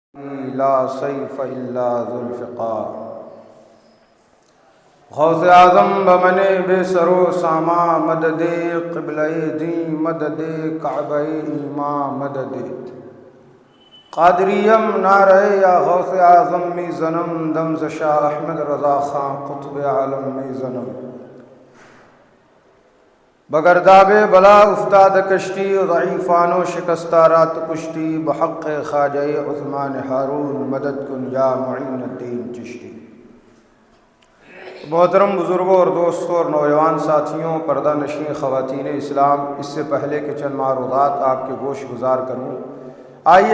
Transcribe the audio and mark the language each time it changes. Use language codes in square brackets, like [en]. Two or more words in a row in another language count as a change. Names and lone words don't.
[ar] لا سیف الا ذو الفقار [fa] غوث اعظم بمن بے سر و ساما مدد قبلہ دین مدد کعبہ ایمان مدد قادریم نعرہ یا غوث اعظم می زنم دمز شاہ احمد رضا خان قطب عالم می زنم بگرداب بلا افتاد کشتی ضعیفان و شکستہ رات کشتی بحق خواجہ عثمان ہارون مدد کن یا معین الدین چشتی۔ [ur] محترم بزرگوں اور دوستوں اور نوجوان ساتھیوں، پردہ نشین خواتین اسلام، اس سے پہلے کہ چند معروضات آپ کے گوش گزار کروں، آئیے